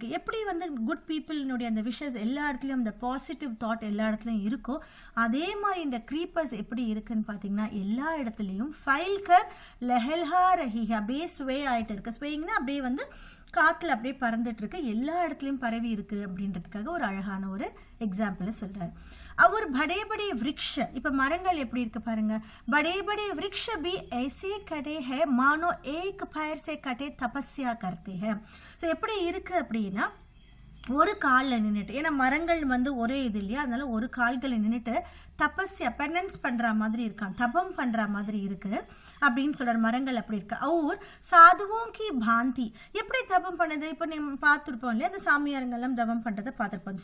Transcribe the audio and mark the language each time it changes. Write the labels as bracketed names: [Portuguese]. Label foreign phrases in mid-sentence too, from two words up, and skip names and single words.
[Tamil] எப்படி வந்து [English] good people's [Tamil] அந்த விஷஸ் எல்லா இடத்துலையும், அந்த [English] positive thought [Tamil] எல்லா இடத்துலையும் இருக்கோ, அதே மாதிரி இந்த க்ரீப்பர்ஸ் எப்படி இருக்குன்னு பார்த்தீங்கன்னா, எல்லா இடத்துலையும் [Hindi] फैलकर लहलहा रही, [Tamil] அப்படியே ஸ்வே ஆகிட்டு இருக்கு. ஸ்வேயிங்னா அப்படியே வந்து காற்றுல அப்படியே பறந்துட்டு இருக்கு, எல்லா இடத்துலையும் பரவி இருக்கு அப்படின்றதுக்காக ஒரு அழகான ஒரு எக்ஸாம்பிளை சொல்றாரு. [Hindi] और बड़े बड़े वृक्ष, [Tamil] இப்ப மரங்கள் எப்படி இருக்கு பாருங்க, [Hindi] बड़े बड़े वृक्ष भी ऐसे खड़े हैं मानो एक पैर से कटे तपस्या करते हैं. [Tamil] ஸோ எப்படி இருக்கு அப்படின்னா, ஒரு காலில் நின்றுட்டு, ஏன்னா மரங்கள் வந்து ஒரே இது இல்லையா, அதனால ஒரு கால்களில் நின்றுட்டு தபஸ்யா பெனன்ஸ் பண்ணுற மாதிரி இருக்கான், தபம் பண்ணுற மாதிரி இருக்கு அப்படின்னு சொல்கிறார். மரங்கள் அப்படி இருக்கு. [Hindi] और साधुओं की भांति, [Tamil] எப்படி தபம் பண்ணுது? இப்போ நம்ம பார்த்துருப்போம் இல்லையா, அந்த சாமியாருங்கெல்லாம் தபம் பண்ணுறதை பார்த்துருப்போம்.